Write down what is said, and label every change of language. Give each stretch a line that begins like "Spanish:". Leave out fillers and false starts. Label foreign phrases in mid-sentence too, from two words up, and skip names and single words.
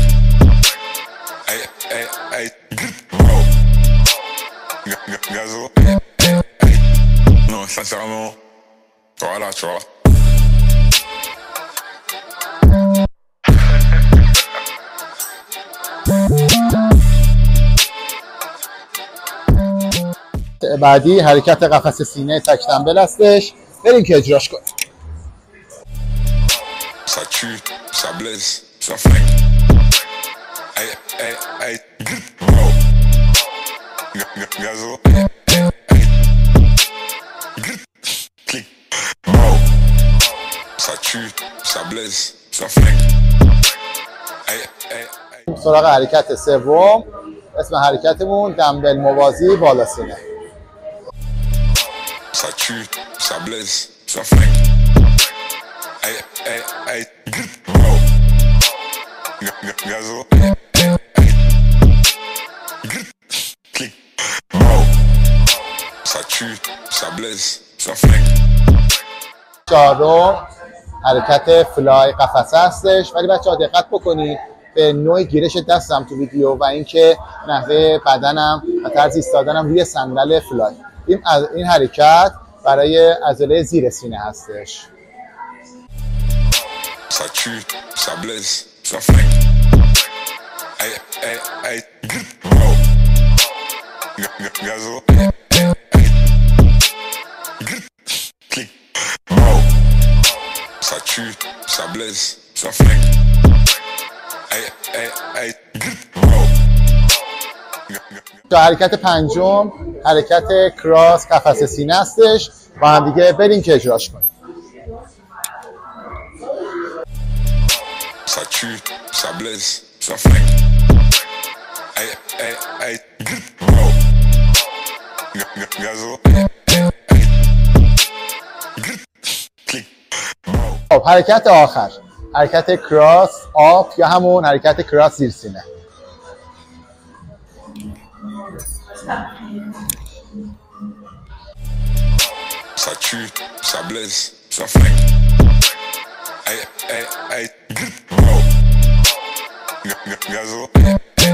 French: Ay, ay, ay, bro. Gazo. Non, sincèrement, voilà, tu vois.
Persian: بعدی حرکت قفس سینه تک دمبل هستش. بریم که اجراش کنیم.
French: Ça tue, ça blesse, ça flingue. Ay, ay, ay, bro. Gazo. Clic. Bro. Ça tue, ça blesse, ça flingue. Ay, ay, ay.
Persian: سراغ حرکت سوم. اسم حرکتمون دمبل موازی بالا سینه.
French: Ça tue, ça blesse, ça flingue. Ay, ay, ay, bro. Gazo. Clic. Bro. Ça tue, ça blesse, ça flingue.
Persian: چهارم حرکت فلای قفسه هستش. ولی بچه‌ها دقت بکنید به نوع گیرش دستم تو ویدیو و اینکه نحوه بدنم و طرز ایستادنم روی صندل فلای. این حرکت برای عضله زیر سینه هستش.
French: Ça tue, ça blesse, ça flingue. Ay, ay, ay, bro. Gazo. Clic. Bro. Ça tue, ça blesse, ça flingue. Ay, ay, ay, bro.
Persian: حرکت پنجم حرکت کراس قفس سینه هستش. با هم دیگه بریم که اجراش کنیم.
French: Ça tue, ça blesse, ça flingue. Ay, ay, ay, bro. Gazo. Clic.
Persian: خب حرکت آخر حرکت کراس آب یا همون حرکت کراس زیر سینه.
French: Ça tue, ça blesse, ça flingue. Ay, ay, ay, bro. Gazo.